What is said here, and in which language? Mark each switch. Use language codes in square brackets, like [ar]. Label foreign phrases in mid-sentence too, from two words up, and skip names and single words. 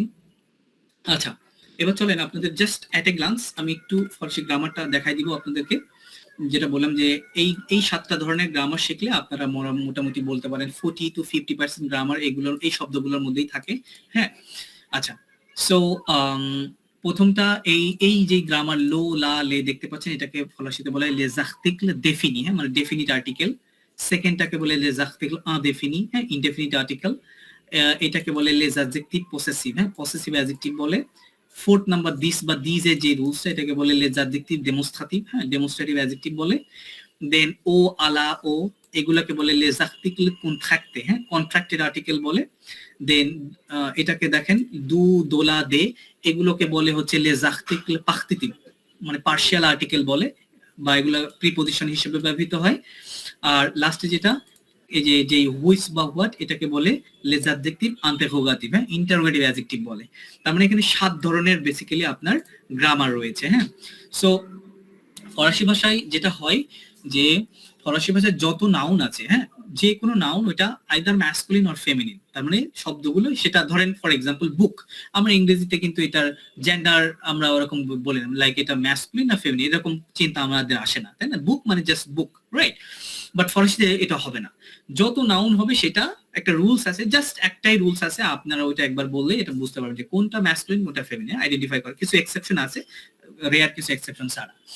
[bn] আচ্ছা এবার চলেন আপনাদের জাস্ট [en] at a glance [bn] আমি একটু ফরাসি গ্রামারটা দেখাই দিব আপনাদেরকে, যেটা বললাম যে এই 7টা ধরনের গ্রামার শিখলে আপনারা মোটামুটি বলতে পারেন 40 to 50% গ্রামার এগুলোর এই শব্দগুলোর মধ্যেই থাকে, হ্যাঁ আচ্ছা সো প্রথমটা এই যে গ্রামার লো লা লে দেখতে পাচ্ছেন, এটাকে ফরাসিতে বলে [fr] les articles définis, [bn] হ্যাঁ মানে [en] definite article, [bn] সেকেন্ডটাকে বলে [fr] les articles indéfinis, [bn] হ্যাঁ [en] indefinite article, [bn] এটাকে বলে les [fr] adjectifs possessive, [bn] হ্যাঁ [en] possessive adjective [bn] বলে, [en] fourth number this [bn] বা দিজ এর যে রুলসটা, এটাকে বলে [fr] les adjectifs démonstratifs, [bn] হ্যাঁ [en] demonstrative adjective [bn] বলে, দেন ও আলা ও এগুলাকে বলে [fr] les articles contractés, [bn] হ্যাঁ [en] contracted article [bn] বলে, দেন এটাকে দেখেন [fr] du de la des [bn] এগুলোকে বলে হচ্ছে [fr] les articles partitifs, [bn] মানে [en] partial article [bn] বলে, বা এগুলা প্রিপজিশন হিসেবে ব্যবহৃত হয়, আর লাস্টে যেটা এই যে হুইচ বা হোয়াট এটাকে বলে [fr] les adjectifs interrogatifs, [bn] হ্যাঁ [en] interrogative adjective [bn] বলে, তার মানে এখানে 7 ধরনের বেসিক্যালি আপনার গ্রামার রয়েছে, হ্যাঁ সো ফরাসি ভাষায় যেটা হয় যে ফরাসি ভাষায় যত নাউন আছে, হ্যাঁ যে কোনো নাউন ওটা [en] either masculine or feminine, [bn] তার মানে শব্দগুলো সেটা ধরেন [en] for example book, [bn] আমরা ইংরেজিতে কিন্তু এটার জেন্ডার আমরা ওরকম বলি না, লাইক এটা ম্যাসকুলিন না ফেমিনিন এরকম চিন্তা আমাদের আসে না তাই না, বুক মানে [en] just book, right, but [bn] ফরাসিতে এটা হবে না, যত নাউন হবে সেটা একটা রুলস আছে, জাস্ট একটাই রুলস আছে, আপনারা ওইটা একবার বললে এটা বুঝতে পারবেন যে কোনটা ম্যাসকুলিন কোনটা ফেমিনিন, আইডেন্টিফাই করার কিছু এক্সেপশন আছে, রেয়ার কিছু এক্সেপশন ছাড়া,